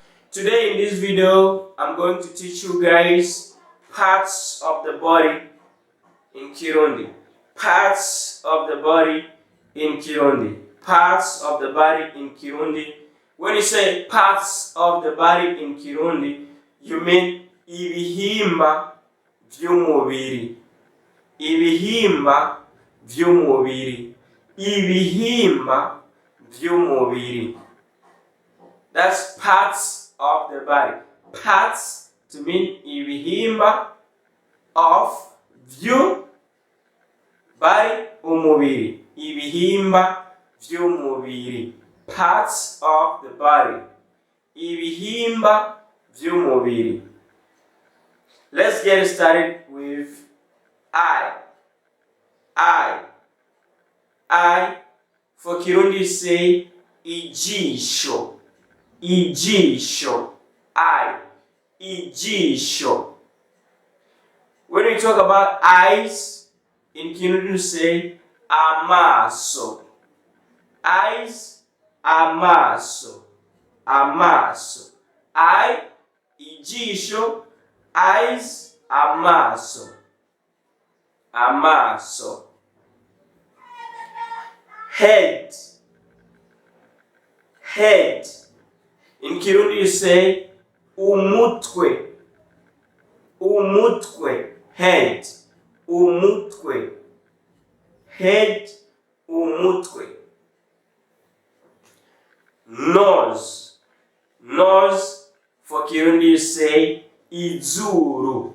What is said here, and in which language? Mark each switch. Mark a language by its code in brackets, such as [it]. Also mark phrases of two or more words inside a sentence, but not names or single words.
[en] Today in this video, I'm going to teach you guys parts of the body in Kirundi. Parts of the body in Kirundi. Parts of the body in Kirundi. When you say parts of the body in Kirundi, you mean [rn] ibihimba vy'umubiri. Ibihimba vy'umubiri. Ibihimba vy'umubiri. [en] That's parts of the body. Parts to mean ibihimba of vyu body umubiri. [rn] Ibihimba vy'umubiri. [en] Parts of the body. [rn] Ibihimba vy'umubiri. [en] Let's get started with I. For Kirundi say ijisho. [rn] Ijisho. Ijisho. [en] When we talk about eyes, in Kirundi we say amaso. Eyes, [rn] amaso. Amaso. Ijisho. Eyes, amaso. Amaso. [en] Head. Head. In Kirundi you say umutwe. [rn] Umutwe. Head. Umutwe. [en] Head. Umutwe. Nose. Nose. For Kirundi you say izuru.